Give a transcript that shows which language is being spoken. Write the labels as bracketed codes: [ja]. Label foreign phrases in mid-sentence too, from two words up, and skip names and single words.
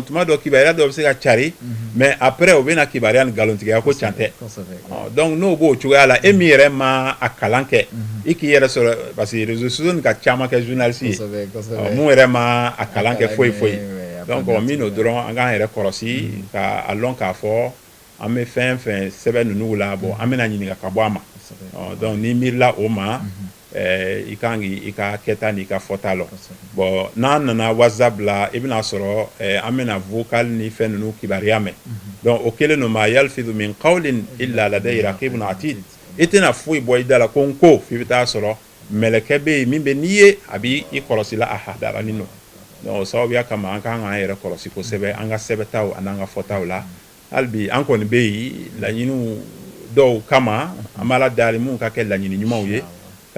[bm] tuma dɔ kibaruya dɔ bɛ se ka cari [fr] mais après [bm] o bɛna kibaruya ni nkalontigiya ko can tɛ donc n'o b'o cogoya la e min yɛrɛ ma a kalan kɛ i k'i yɛrɛ sɔrɔ [fr] parce que réseaux sociaux [bm] nin ka caman kɛ journaliste ye mun yɛrɛ ma a kalan kɛ foyi foyi donc min n'o dɔrɔn an k'an yɛrɛ kɔlɔsi k'a lɔn k'a fɔ an bɛ fɛn fɛn sɛbɛn ninnu la bon an bɛna ɲininka ka bɔ a ma donc ni miirila o ma i kan k'i ka kɛta n'i ka fɔta lɔ bon n'an nana WhatsApp la i bɛna sɔrɔ an bɛna vocal ni fɛn ninnu kibaruya mɛn donc o kɛlen don [ar] ما يلفظ من قول إلا لديه رقيب عتيد [bm] i tɛna foyi bɔ i da la ko n ko f'i bɛ taa sɔrɔ mɛlɛkɛ bɛ yen min bɛ n'i ye a b'i kɔlɔsi la a hadaranin don donc o sababuya kama an kan k'an yɛrɛ kɔlɔsi kosɛbɛ an ka sɛbɛtaw an'an ka fɔtaw la hali bi an kɔni bɛ yen laɲiniw dɔw kama an b'a la dali mun ka kɛ laɲini ɲumanw ye ka